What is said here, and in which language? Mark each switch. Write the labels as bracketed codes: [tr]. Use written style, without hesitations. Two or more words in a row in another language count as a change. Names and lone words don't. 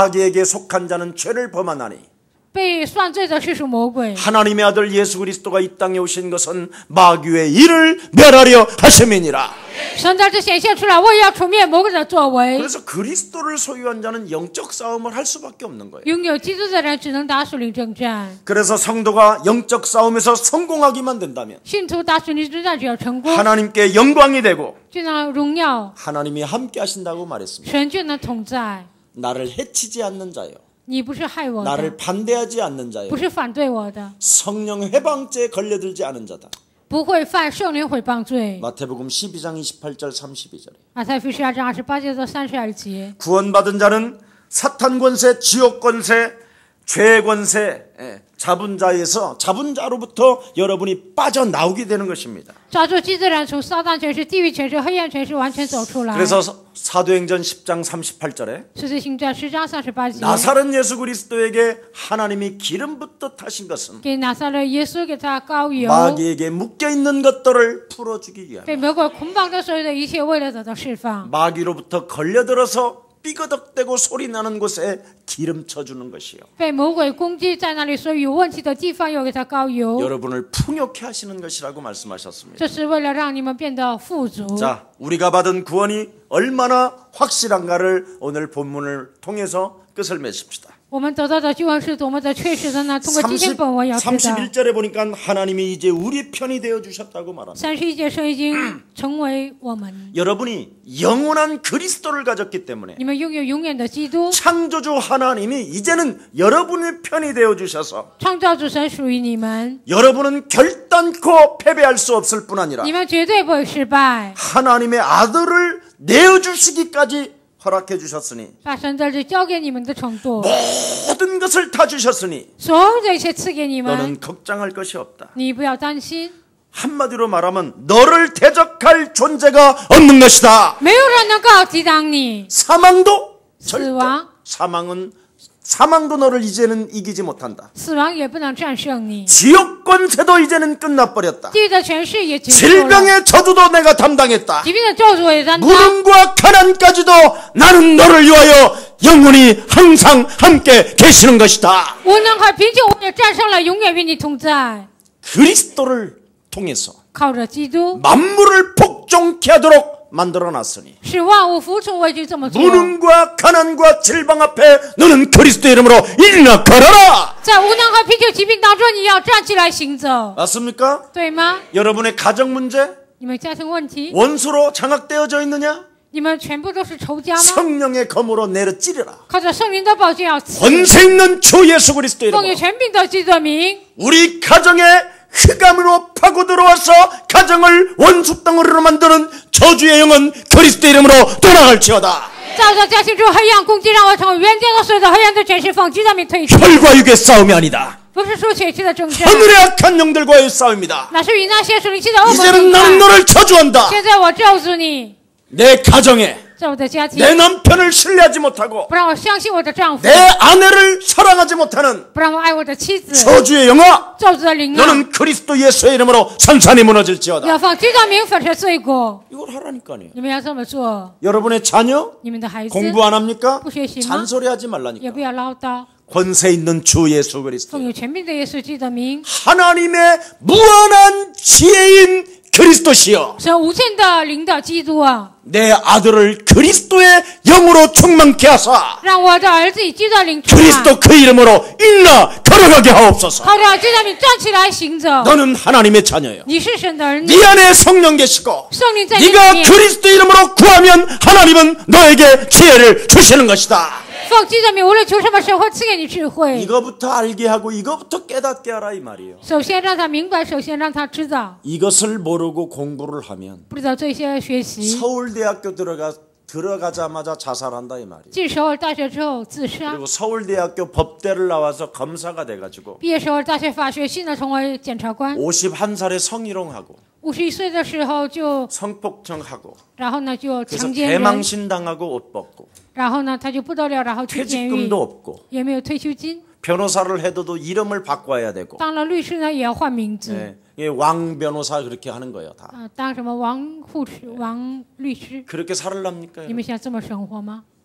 [ko] 마귀에게 속한 자는 죄를 범하나니 [zh] 被犯罪的是属魔鬼。 [ko] 하나님의 아들 예수 그리스도가 이 땅에 오신 것은 마귀의 일을 멸하려 하심이니라. [zh] 神在这显现出来，我也要除灭魔鬼的作为。 [ko] 그래서 그리스도를 소유한 자는 영적 싸움을 할 수밖에 없는 거예요. [zh] 拥有基督的人只能打属灵征战， [ko] 그래서 성도가 영적 싸움에서 성공하기만 된다면 [zh] 信徒打属灵征战只要成功， [ko] 하나님께 영광이 되고 [zh] 就能荣耀， [ko] 하나님이 함께 하신다고 말했습니다. [zh] 神就能同在。 [ko] 나를 해치지 않는 자요. [zh] 你不是害我的， [ko] 나를 반대하지 않는 자요. [zh] 不是反对我的， [ko] 성령 해방죄에 걸려들지 않은 자다. [zh] 不会犯圣灵毁谤罪。 [ko] 마태복음 12장 28절 32절에 [zh] 马太福12章28节到32节， [ko] 구원받은 자는 사탄 권세, 지옥 권세, 죄 권세 잡은 자로부터 여러분이 빠져나오게 되는 것입니다. [zh] 抓住基督的人从撒旦权势、地狱权势、黑暗权势完全走出来。 [ko] 그래서 사도행전 10장 38절에 [zh] 使徒行传10章38节， [ko] 나사렛 예수 그리스도에게 하나님이 기름 붓듯 하신 것은 [zh] 给拿撒勒耶稣给他膏油， [ko] 마귀에게 묶여있는 것들을 풀어주기 위함. [zh] 被魔鬼捆绑的所有的一切，为了得到释放。 [ko] 마귀로부터 걸려들어서 삐거덕대고 소리나는 곳에 기름 쳐주는 것이요. [zh] 被魔鬼攻击在那里，所以有问题的地方又给他膏油， [ko] 여러분을 풍요케 하시는 것이라고 말씀하셨습니다. [zh] 这是为了让你们变得富足。 [ko] 자, 우리가 받은 구원이 얼마나 확실한가를 오늘 본문을 통해서 끝을 맺읍시다. [zh] 我们得到的救恩是多么的确实的呢？通过今天本文要知道。 [ko] 31절에 보니까 하나님이 이제 우리 편이 되어 주셨다고 말합니다. [zh] 31 节说已经成为我们， [ko] 여러분이 영원한 그리스도를 가졌기 때문에 [zh] 你们拥有永远的基督， [ko] 창조주 하나님이 이제는 여러분의 편이 되어 주셔서 [zh] 创造主神属于你们， [ko] 여러분은 결단코 패배할 수 없을 뿐 아니라 [zh] 你们绝对不会失败。 [ko] 하나님의 아들을 내어주시기까지 허락해 주셨으니 [zh] 把神的旨交给你们的程度， [ko] 모든 것을 다 주셨으니 [zh] 所有的一切赐给你们， [ko] 너는 걱정할 것이 없다. [zh] 你不要担心， [ko] 한마디로 말하면 너를 대적할 존재가 없는 것이다. [zh] 没有人能够抵挡你。 [ko] 사망도 [zh] 死 [ko] 절대 [zh] 亡， [ko] 사망도 너를 이제는 이기지 못한다. [zh] 死亡也不能战胜你， [ko] 지옥 권세도 이제는 끝나버렸다. [zh] 地狱的权势也结束了， [ko] 질병의 저주도 내가 담당했다. [zh] 疾病的咒诅也担当。 [ko] 무능과 가난까지도 나는 너를 위하여 영원히 항상 함께 계시는 것이다. [zh] 无能和贫穷我也战胜了，永远与你同在。 [ko] 그리스도를 통해서 [zh] 靠着基督， [ko] 만물을 복종케 하도록 만들어놨으니 [zh] 使万物服从，我已经这么做。 [ko] 무능과 가난과 질병 앞에 너는 그리스도 이름으로 일어나 걸어라. [zh] 在无能和贫穷疾病当中，你要站起来行走， [ko] 맞습니까? [zh] 对吗？ [ko] 여러분의 가정 문제 [zh] 你们家庭问题， [ko] 원수로 장악되어져 있느냐? [zh] 你们全部都是仇家吗？ [ko] 성령의 검으로 내려 찌르라. [zh] 靠着圣灵的宝剑要刺， [ko] 권세 있는 주 예수 그리스도 [zh] 奉有 [ko] 이름으로 [zh] 权柄的基督的名， [ko] 우리 가정에 흑암으로 파고 들어와서 가정을 원수 덩어리로 만드는 저주의 영은 그리스도 이름으로 떠나갈지어다. [zh] 照着家庭中黑暗攻击，让我成为冤家的所有的黑暗的权势，奉基督的名退去。 [ko] 혈과 육의 싸움이 아니다. [zh] 不是说血气的征战， [ko] 하늘의 악한 영들과의 싸움입니다. [zh] 那是与那些属灵气的恶魔 [ko] 이제는 [zh] 征 [ko] 나는 [zh] 战。 [ko] 너를 저주한다. [zh] 现在我咒诅你， [ko] 내 가정에 [zh] 在我的家庭 [ko] 내 남편을 신뢰하지 못하고 [zh] 不让我相信我的丈夫 [ko] 내 아내를 사랑하지 못하는 [zh] 不让我爱我的妻子 [ko] 저주의 영아 [zh] 咒诅的灵啊 [ko] 너는 그리스도 예수의 이름으로 산산이 무너질지어다. [zh] 要放基督名粉饰罪过 [ko] 이걸 하라니까요. [zh] 你们要这么做 [ko] 여러분의 자녀 [zh] 你们的孩子 [ko] 공부 안 합니까? [zh] 不学习吗 [ko] 잔소리하지 [zh] 也 [ko] 말라니까. [zh] 不要唠叨 [ko] 권세 있는 주 예수 그리스도 [zh] 奉有权柄的耶稣基督的名 [ko] 하나님의 무한한 지혜인 그리스도시여 [zh] 神无限的灵的基督啊 [ko] 내 아들을 그리스도의 영으로 충만케 하사 [zh] 让我的儿子以基督的灵充满 [ko] 그리스도 그 이름으로 일어나 걸어가게 하옵소서. [zh] 靠着基督的名站起来行走 [ko] 너는 하나님의 자녀여. [zh] 你是神的儿女 [ko] 네 안에 성령 계시고 [zh] 圣灵在你里 [ko] 네가 [zh] 面 [ko] 그리스도 이름으로 구하면 하나님은 너에게 지혜를 주시는 것이다. [zh] 奉基督的名无论求什么神会赐给你智慧 [ko] 이거부터 알게 하고 이거부터 깨닫게 하라 이 말이에요. [zh] 首先让他明白首先让他知道 [ko] 이것을 모르고 공부를 하면 [zh] 不知道这些学习 [ko] 서울대학교 들어가자마자 자살한다 이 말이에요. [zh] 进首尔大学之后自杀 [ko] 그리고 서울대학교 법대를 나와서 검사가 돼가지고 [zh] 毕业首尔大学法学系呢成为检察官 [ko] 51살에 성희롱하고 [zh] 51 岁的时候就 [ko] 성폭행하고 [zh] 然后呢就 [ko] 그래서 [zh] 强奸人 [ko] 개망신당하고 옷 벗고 [zh] 然后呢他就不得了然后去监狱 [ko] 퇴직금도 없고 [zh] 也没有退休金 [ko] 변호사를 해도 이름을 바꿔야 되고 [zh] 当了律师呢也要换名字 [ko] 네, 이게 왕 변호사 그렇게 하는 거예요 다. [zh] 当什么王护士王律师 [ko] 그렇게 살랍니까? [zh] 你们想这么生活吗